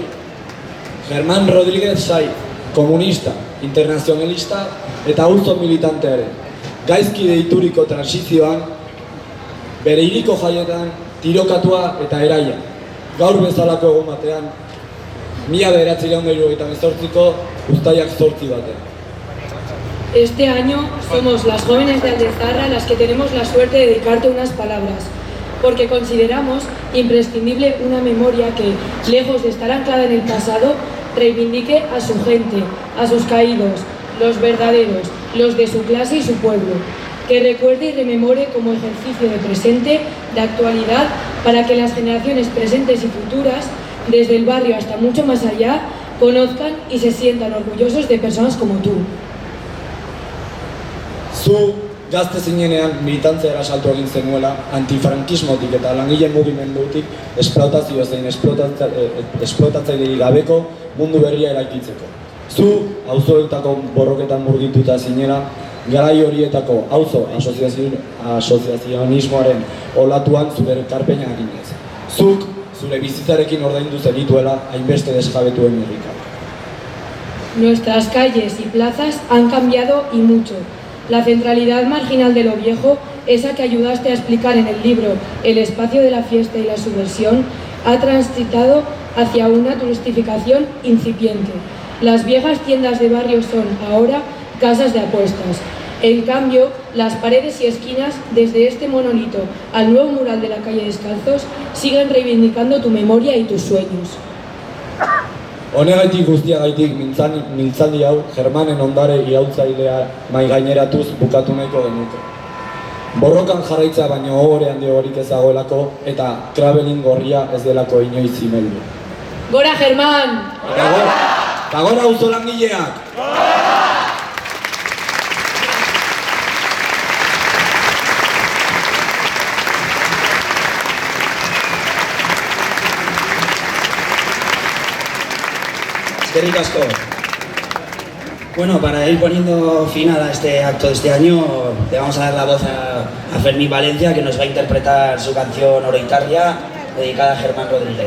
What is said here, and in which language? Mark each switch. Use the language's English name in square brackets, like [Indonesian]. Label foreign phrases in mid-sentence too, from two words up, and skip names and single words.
[Basque] Germán Rodríguez Saiz, komunista, internazionalista eta auzo militante ere. Gaizki deituriko transizioan, bere hiriko jaietan tirokatua eta eraia. Gaur bezalako egun batean, 1978ko uztailak 8 batean. [Spanish] Este año somos las jóvenes de Aldezarra las que tenemos la suerte de dedicarte unas palabras, porque consideramos imprescindible una memoria que, lejos de estar anclada en el pasado, reivindique a su gente, a sus caídos, los verdaderos, los de su clase y su pueblo, que recuerde y rememore como ejercicio de presente, de actualidad, para que las generaciones presentes y futuras, desde el barrio hasta mucho más allá, conozcan y se sientan orgullosos de personas como tú. Zu gazte zinenean militantzera salto egin zenuela antifrankismotik eta langileen mugimendutik esplotazio zein esplotatzailerik gabeko mundu berria eraikitzeko. Zu auzoetako borroketan murgituta zinela, garai horietako auzo asoziazionismoaren olatuan zure ekarpena eginez. Zuk zure bizitzarekin ordaindu zenituela hainbeste desjabetuen irrika. Nuestras calles y plazas han cambiado y mucho. La centralidad marginal de lo viejo, esa que ayudaste a explicar en el libro El espacio de la fiesta y la subversión, ha transitado hacia una turistificación incipiente. Las viejas tiendas de barrio son ahora casas de apuestas. En cambio, las paredes y esquinas, desde este monolito al nuevo mural de la calle Descalzos, siguen reivindicando tu memoria y tus sueños. [Basque] Honegaitik guztiagaitik mintzaldi hau Germanen ondare iraultzailea maigaineratuz bukatu nahiko genuke. Borrokan jarraitza baino ohore handiagorik ez dagoelako eta Kravelin gorria ez delako inoiz imeldu. Gora Germán! Eta gora auzolangileak! Eskerrik asko. [Spanish] Bueno, para ir poniendo final a este acto de este año, le vamos a dar la voz a Fermín Valencia, que nos va a interpretar su canción Oroitarria, dedicada a Germán Rodríguez.